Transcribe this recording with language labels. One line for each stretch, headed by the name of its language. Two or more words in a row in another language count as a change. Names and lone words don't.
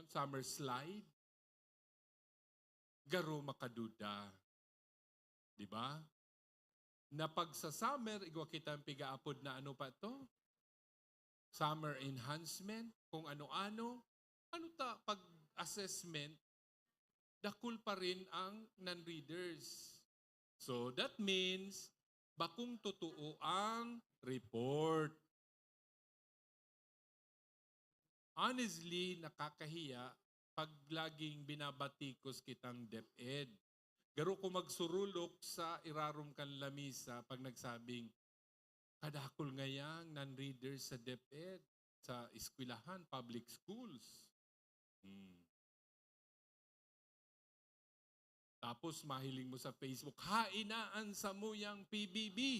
Bikol: Summer slide? Garo makaduda. Di ba? Na pag sa summer, igwa kita ang pigaapod na ano pa to?
English: Summer enhancement,
Bikol: kung ano-ano. Ano ta, pag-assessment, dakul pa rin ang non-readers.
English: So that means,
Bikol: bakung totoo ang report.
Filipino: Honestly, nakakahiya pag laging binabatikos kitang DepEd.
Bikol: Garo ko magsurulok sa irarom kan lamisa pag nagsabing, kadakol ngayang non-readers sa DepEd, sa eskwelahan,
English: public schools.
Bikol: Tapos mahiling mo sa Facebook, hainaan sa muyang PBB.